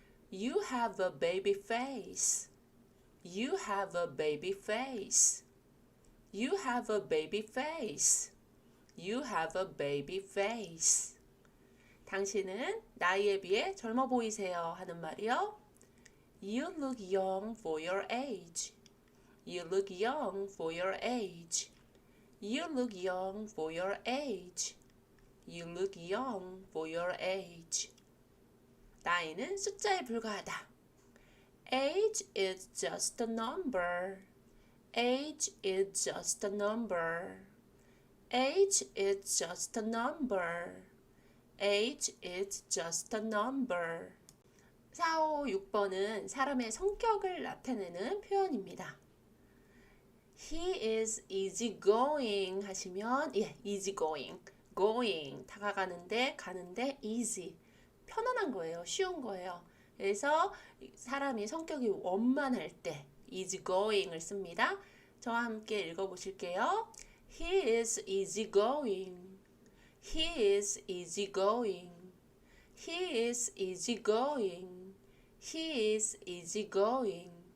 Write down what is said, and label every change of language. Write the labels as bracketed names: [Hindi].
[English] You have a baby face. You have a baby face. You have a baby face. You have a baby face. [Korean] 당신은 나이에 비해 젊어 보이세요 하는 말이요. [English] You look young for your age. You look young for your age. You look young for your age. You look young for your age. [Korean] 나이는 숫자에 불과하다. [English] Age is just a number. Age is just a number. Age is just a number. Age is just a number. [Korean] 4, 5, 6번은 사람의 성격을 나타내는 표현입니다. He is easygoing 하시면 easygoing, going 다가가는데 가는데 easy 편안한 거예요. 쉬운 거예요. 그래서 사람이 성격이 원만할 때 easygoing을 씁니다. 저와 함께 읽어보실게요. [English] He is easygoing. He is easygoing. He is easygoing. He is easygoing.